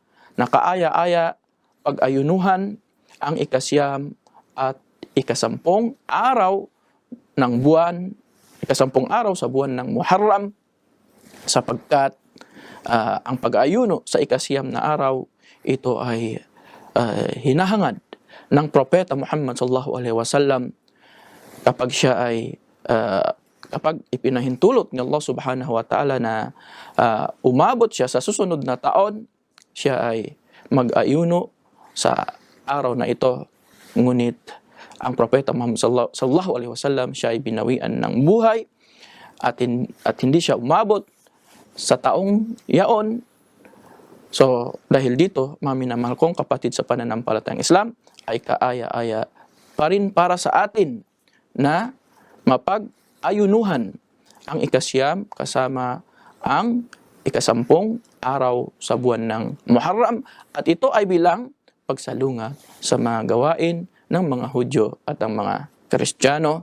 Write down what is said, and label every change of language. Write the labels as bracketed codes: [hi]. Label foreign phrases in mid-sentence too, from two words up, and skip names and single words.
[tl] pag-ayunuhan ang ika-siyam at ika-10 araw ng buwan, ika-10 araw sa buwan ng Muharram, sapagkat ang pag-ayuno sa ika-siyam na araw, ito ay hinahangad ng propeta Muhammad [ar] صلى الله عليه وسلم [tl] kapag siya ay kapag ipinahintulot ni Allah [ar] سبحانه وتعالى [tl] na umabot siya sa susunod na taon, siya ay mag-ayuno sa araw na ito. Ngunit ang propeta Muhammad [ar] صلى الله عليه وسلم, [tl] siya ay binawian ng buhay at hindi siya umabot sa taong yaon. So dahil dito, mga minamahal kong kapatid sa pananampalatayang Islam, ay kaaya-aya pa rin para sa atin na mapag-ayunuhan ang ika-siyam kasama ang ika-10 araw sa buwan ng Muharram, at ito ay bilang pagsalunga sa mga gawain ng mga Hudyo at ang mga Kristiyano.